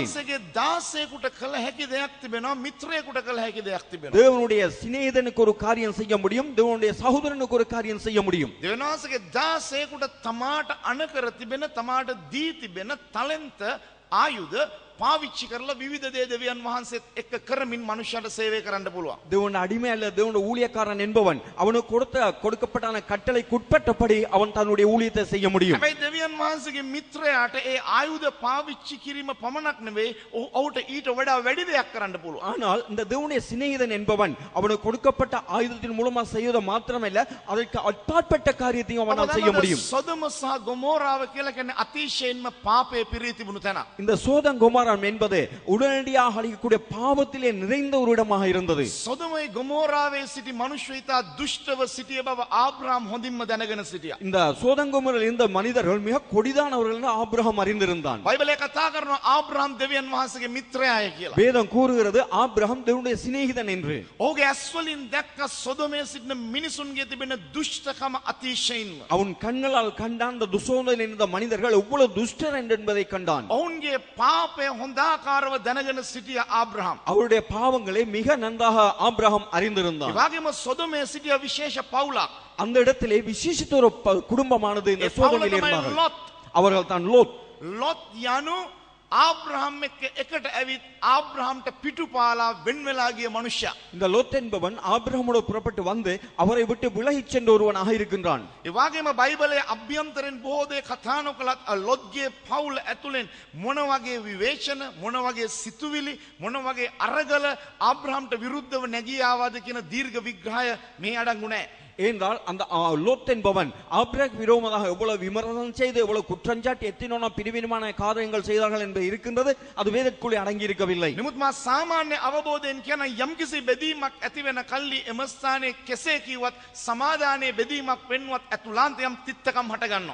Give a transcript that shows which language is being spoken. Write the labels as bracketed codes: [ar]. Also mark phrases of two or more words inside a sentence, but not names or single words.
[si] දෙවියන් වහන්සේගේ දාසයෙකුට කළ හැකි දෙයක් තිබෙනවා මිත්‍රයෙකුට කළ හැකි දෙයක් තිබෙනවා. [ta] தேவனுடைய சிநேகிதனுக்கு ஒரு காரியம் செய்ய முடியும் தேவனுடைய சகோதரனுக்கு ஒரு காரியம் செய்ய முடியும். [si] දෙවියන් වහන්සේගේ දාසයෙකුට තමාට අනකර තිබෙන තමාට දී තිබෙන ටැලන්ට් ආයුධ පාවිච්චි කරලා විවිධ දේ දෙවියන් වහන්සේත් එක්ක කරමින් මනුෂ්‍යයට සේවය කරන්න පුළුවන්. [ta] தேவனுடைய அடிமை அல்ல தேவனுடைய ஊழியக்காரன் என்பவன் அவனுக்கு கொடுக்கப்பட்ட கட்டளைக்குட்பட்டபடி அவன் தன்னுடைய ஊழியத்தை செய்ய முடியும். [si] හැබැයි දෙවියන් වහන්සේගේ මිත්‍රයාට ඒ ආයුධ පාවිච්චි කිරීම පමණක් නෙවෙයි ඔහුට ඊට වඩා වැඩි දෙයක් කරන්න පුළුවන්. [ta] ஆனால் இந்த தேவனுடைய சிநேகிதன் என்பவன் அவனுக்கு கொடுக்கப்பட்ட ஆயுதத்தின் மூலமா செய்வது மாத்திரமல்ல அதற்கு அப்பாற்பட்ட காரியத்தையும் அவனால் செய்ய முடியும். [si] සොදොම සහ ගොමෝරාව කියලා කියන්නේ අතිශයින්ම පාපයේ පිරී තිබුණු තැන. [ta] இந்த சோதம் கொமோரா என்பது உடனடியாக அழிக்கக்கூடிய பாவத்திலே நிறைந்த ஒரு இடமாக இருந்தது. [si] සොදොමයි ගොමෝරාවේ සිටි මිනිස්සු ඉතා දුෂ්ටව සිටිය බව ආබ්‍රහම් හොඳින්ම දැනගෙන සිටියා. [ta] இந்த சோதம் கொமோராவில் இருந்த மனிதர்கள் மிக கொடிதானவர்கள் என்று ஆபிரகாம் அறிந்திருந்தான். [si] බයිබලයේ කතා කරනවා ආබ්‍රහම් දෙවියන් වහන්සේගේ මිත්‍රයාය කියලා. [ta] வேதம் கூறுகிறது ஆபிரகாம் தேவனுடைய சிநேகிதன் என்று. [si] ඔහුගේ ඇස්වලින් දැක්ක සොදොමේ සිටින මිනිසුන්ගේ තිබෙන දුෂ්ටකම අතිශයින්ම. [ta] அவன் கண்களால் கண்டான் அந்த துசோதனை இருந்த மனிதர்கள் எவ்வளவு துஷ்டர் என்பதை கண்டான். [si] ඔවුන්ගේ පාපය හොඳාකාරව දැනගෙන සිටිය ආබ්‍රහම්. [ta] அவருடைய பாவங்களை மிக நன்றாக ஆபிரகாம் அறிந்திருந்தான். [si] ඒ වගේම සොදොමේ සිටිය විශේෂ පවුලක්. [ta] அந்த இடத்திலே விசேஷித்த ஒரு குடும்பமானது இந்த சோதனையில் இருந்தார்கள். [si] ලොත්. [ta] அவர்கள் தான் லோத். [si] ලොත් යනු ආබ්‍රහම් එක්ක එකට ඇවිත් ආබ්‍රහම්ට පිටුපාලා වෙන් වෙලා ගිය මනුෂ්‍යයා. [ta] இந்த லோத் என்பவன் ஆபிரகாமோடு புறப்பட்டு வந்து அவரை விட்டு விலகிச் சென்ற ஒருவனாக இருக்கின்றான். [si] ඒ වගේම බයිබලයේ අභ්‍යන්තරෙන් බොහෝ දේ කතා නොකලත් ලොත්ගේ පවුල ඇතුලෙන් මොන වගේ විවේචන මොන වගේ සිතුවිලි මොන වගේ අරගල ආබ්‍රහම්ට විරුද්ධව නැගී ආවද කියන දීර්ඝ විග්‍රහය මේ අඩංගු නැහැ. [ta] என்றால் அந்த லோத் என்பவன் ஆபிரகாம் விரோதமாக எவ்வளவு விமர்சனம் செய்து எவ்வளவு குற்றஞ்சாட்டி எத்தனை பிரிவினமான காரியங்கள் செய்தார்கள் என்று இருக்கின்றது அது வேதத்துக்குள்ளே அடங்கி இருக்கவில்லை. [si] නමුත් මා සාමාන්‍ය අවබෝධයෙන් කියන යම්කිසි බෙදීමක් ඇති වෙන කල්ලි එම ස්ථානයේ කෙසේ කිව්වත් සමාදානයේ බෙදීමක් වෙන්වත් අතුලාන්තයම් තිත්තකම් හට ගන්නවා.